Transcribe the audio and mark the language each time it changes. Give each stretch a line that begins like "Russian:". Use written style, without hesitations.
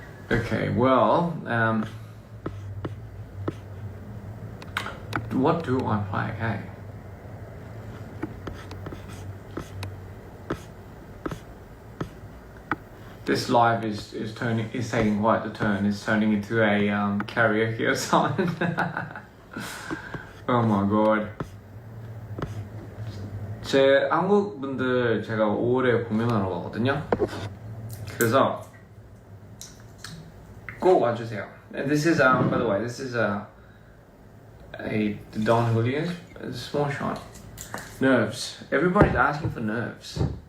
English: Okay, well, what do I play, hey? This live is taking quite the turn. It's turning into a karaoke or something. Oh my god.
Korean: 제 한국 분들 제가 5월에 공연하러 가거든요. 그래서 꼭 와주세요.
English: And this is by the way, this is the Don Julio's, a small shot. Nerves. Everybody's asking for nerves.